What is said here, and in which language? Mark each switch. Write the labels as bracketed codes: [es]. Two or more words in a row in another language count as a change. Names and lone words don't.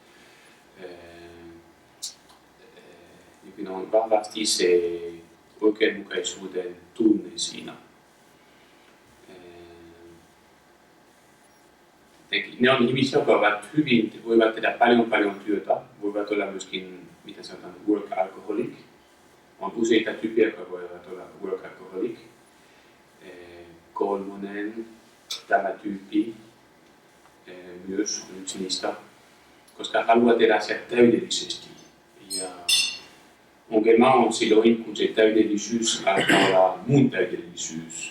[fi] On vahvasti se oikeudenmukaisuuden tunne siinä. Ne on ihmisiä, jotka ovat hyvin, voivat tehdä paljon työtä, voivat olla myöskin, miten sanotaan, [en] work alcoholic. [fi] On useita tyyppejä, jotka voivat olla [en] work alcoholic. [fi] Kolmonen, tämä tyyppi, myös yksi niistä, koska haluaa tehdä asiat täydellisesti. Ja ongelma on silloin, kun se täydellisyys alkaa olla mun täydellisyys.